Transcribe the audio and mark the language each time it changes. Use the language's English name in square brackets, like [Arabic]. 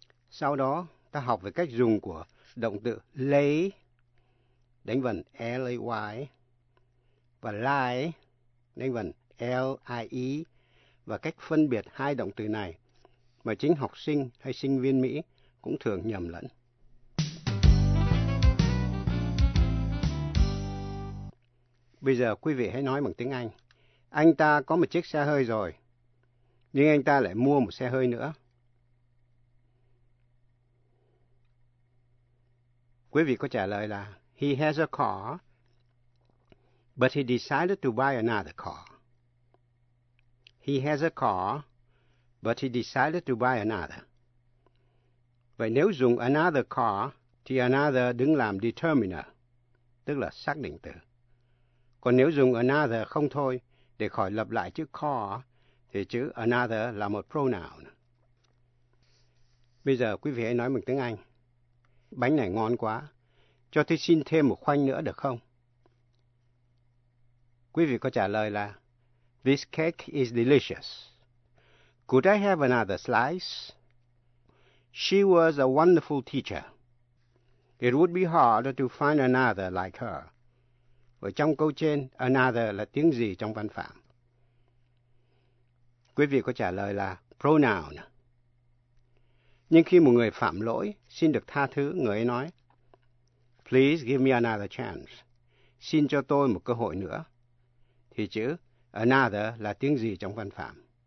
[Vietnamese] Sau đó, ta học về cách dùng của động từ lay, đánh vần L-A-Y, và lie, đánh vần L-I-E, và cách phân biệt hai động từ này mà chính học sinh hay sinh viên Mỹ cũng thường nhầm lẫn. Bây giờ quý vị hãy nói bằng tiếng Anh. Anh ta có một chiếc xe hơi rồi, nhưng anh ta lại mua một xe hơi nữa. Quý vị có trả lời là [English] He has a car, but he decided to buy another car. He has a car, but he decided to buy another. [Vietnamese] Vậy nếu dùng another car, thì another đứng làm determiner, tức là xác định từ. Còn nếu dùng another không thôi, để khỏi lặp lại chữ car, thì chữ another là một pronoun. Bây giờ quý vị hãy nói bằng tiếng Anh. Bánh này ngon quá. Cho tôi xin thêm một khoanh nữa được không? Quý vị có trả lời là [English] This cake is delicious. Could I have another slice? She was a wonderful teacher. It would be hard to find another like her. [Vietnamese] Ở trong câu trên, another là tiếng gì trong văn phạm? Quý vị có trả lời là pronoun. Nhưng khi một người phạm lỗi, xin được tha thứ, người ấy nói [English] Please give me another chance. [Vietnamese] Xin cho tôi một cơ hội nữa. Thì chữ another là tiếng gì trong văn phạm?